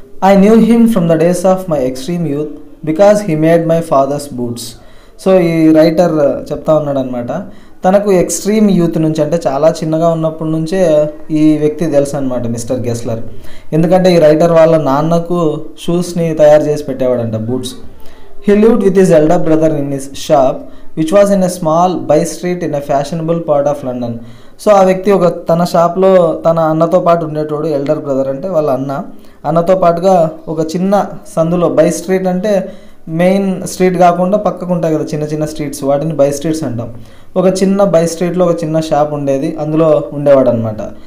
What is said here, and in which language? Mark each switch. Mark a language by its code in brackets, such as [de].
[en] I knew him from the days of my extreme youth because he made my father's boots. [te] So ఈ writer చెప్తా ఉన్నాడు అనమాట, తనకు extreme youth నుంచి, అంటే చాలా చిన్నగా ఉన్నప్పటి నుంచే ఈ వ్యక్తి తెలుసు అనమాట, మిస్టర్ గెస్లర్. ఎందుకంటే ఈ రైటర్ వాళ్ళ నాన్నకు షూస్ని తయారు చేసి పెట్టేవాడంట, boots. [en] He lived with his elder brother in his shop, which was in a small by street in a fashionable part of London. [te] So ఆ వ్యక్తి ఒక తన షాప్లో తన అన్నతో పాటు ఉండేటోడు. ఎల్డర్ బ్రదర్ అంటే వాళ్ళ అన్నతో పాటుగా ఒక చిన్న సందులో, బై స్ట్రీట్ అంటే మెయిన్ స్ట్రీట్ కాకుండా పక్కకు ఉంటాయి కదా చిన్న చిన్న స్ట్రీట్స్, వాటిని బై స్ట్రీట్స్ అంటాం. ఒక చిన్న బై స్ట్రీట్లో ఒక చిన్న షాప్ ఉండేది, అందులో ఉండేవాడు అనమాట.